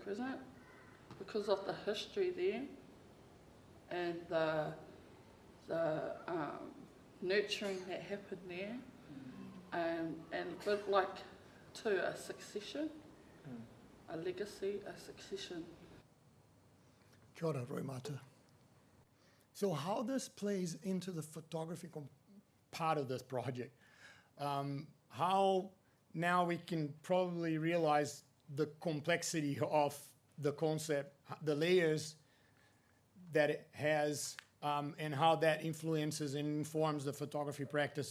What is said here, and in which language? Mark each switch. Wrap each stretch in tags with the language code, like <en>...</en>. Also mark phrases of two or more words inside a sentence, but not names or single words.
<en>Crescent, because of the history there and the nurturing that happened there, and but like to a succession, a legacy, a succession.</en> <mi>Kia ora, Roimata.</mi> <en>So how this plays into the photography part of this project, how now we can probably realize the complexity of the concept, the layers that it has, and how that influences and informs the photography practice.</en>